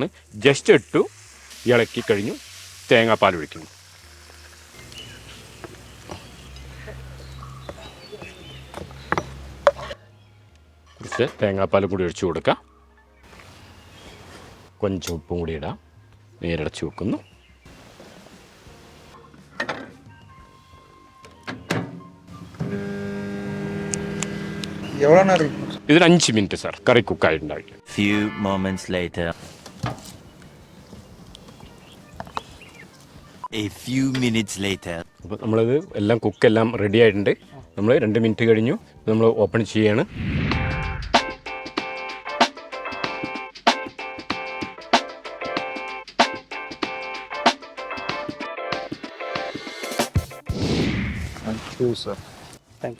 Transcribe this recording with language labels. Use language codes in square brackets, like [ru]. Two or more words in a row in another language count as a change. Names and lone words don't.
[ml] ജസ്റ്റ് ഇട്ടു ഇളക്കി കഴിഞ്ഞു തേങ്ങാപ്പാൽ ഒഴിക്കുന്നു. കുറച്ച് തേങ്ങാപ്പാൽ കൂടി ഒഴിച്ചു കൊടുക്കാം. കൊഞ്ചം ഉപ്പും കൂടി ഇടാം. നേരടച്ച് വെക്കുന്നു. [ta] எவ்வளோ நேரம்? [ml] ഇതിന് 5 മിനിറ്റ് സാർ കറി കുക്കായിട്ടുണ്ടാവും. [en] Few moments later. A few minutes later. [ml] അപ്പോൾ നമ്മളത് എല്ലാം കുക്കെല്ലാം റെഡി ആയിട്ടുണ്ട്. നമ്മൾ 2 മിനിറ്റ് കഴിഞ്ഞു, നമ്മൾ ഓപ്പൺ ചെയ്യാണ്. தேங்க்யூ